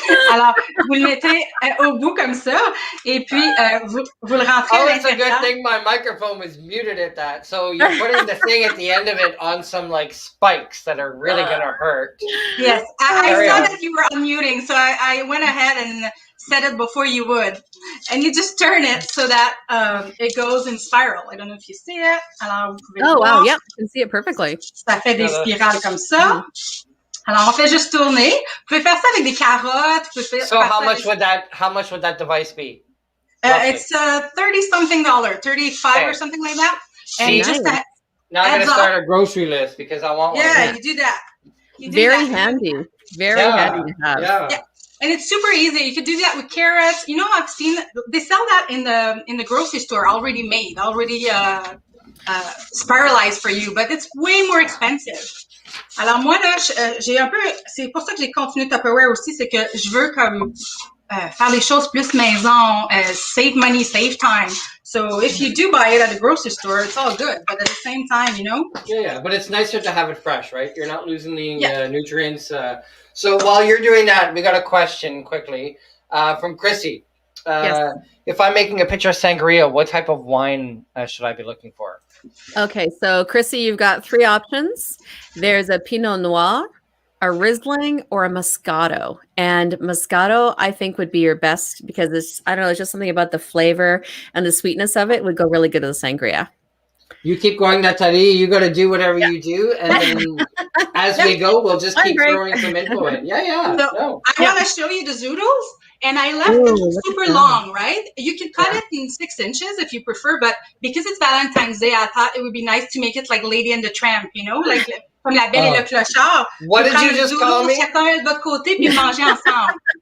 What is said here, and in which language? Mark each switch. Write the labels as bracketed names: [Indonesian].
[French] Alors, vous le mettez au bout comme ça, et puis vous le rentrez à l'intérieur. [English] It's a good thing my microphone was muted at that. So you're putting the thing at the end of it on some like spikes that are really going to hurt. Yes, I saw that you were unmuting, so I went ahead and said it before you would. And you just turn it so that it goes in spiral. I don't know if you see it. [French] Alors, vous pouvez voir. [English] Wow, yeah, I can see it perfectly. [French] Ça fait des spirales comme ça. Alors, on fait juste tourner. Vous pouvez faire ça avec des carottes. [English] So how much would that device be? It's $30-something, 35 or something like that. And See, just now I'm going to start a grocery list because I want one. Yeah, you do that. Very handy. Very handy to have. Yeah. And it's super easy. You could do that with carrots. I've seen they sell that in the grocery store already made, already spiralized for you, but it's way more expensive. [French] Alors moi là, c'est pour ça que j'ai continué Tupperware aussi, c'est que je veux comme faire les choses plus maison, [English] save money, save time. So if you do buy it at the grocery store, it's all good, but at the same time, Yeah, but it's nicer to have it fresh, right? You're not losing the nutrients. So while you're doing that, we got a question quickly from Chrissy. Yes. If I'm making a pitcher of sangria, what type of wine should I be looking for? Okay, so Chrissy, you've got 3 options. There's a Pinot Noir, a Riesling, or a Moscato. And Moscato, I think, would be your best because it's just something about the flavor and the sweetness of it would go really good with the sangria. You keep going, Nathalie. You got to do whatever you do, and then as we go, we'll just keep throwing some info in. Yeah. So I want to show you the zoodles, And I left it super long, right? You can cut it in 6 inches if you prefer, but because it's Valentine's Day, I thought it would be nice to make it like Lady and the Tramp, you know, like [French] comme la Belle et le Clochard. [English] What did you just call me? [French] Chacun de votre côté puis manger ensemble.